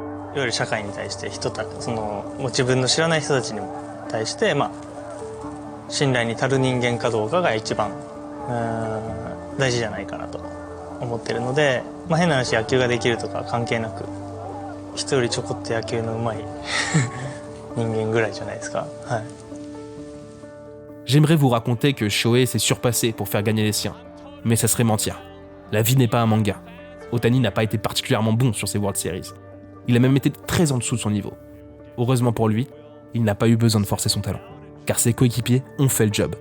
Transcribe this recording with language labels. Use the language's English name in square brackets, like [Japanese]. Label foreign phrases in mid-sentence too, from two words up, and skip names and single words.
[Japanese] ゆる社会に対して自分の知らない人たちにも対して、信頼に足る人間かどうかが一番大事じゃないかなと思ってるので、変な話野球ができるとか関係なく人よりちょこっと野球の上手い人間ぐらいじゃないですか。はい。 [French] J'aimerais vous raconter que Shohei s'est surpassé pour faire gagner les siens, mais ça serait mentir. La vie n'est pas un manga. Ohtani n'a pas été particulièrement bon sur ses World Series. Il a même été très en dessous de son niveau. Heureusement pour lui, il n'a pas eu besoin de forcer son talent, car ses coéquipiers ont fait le job.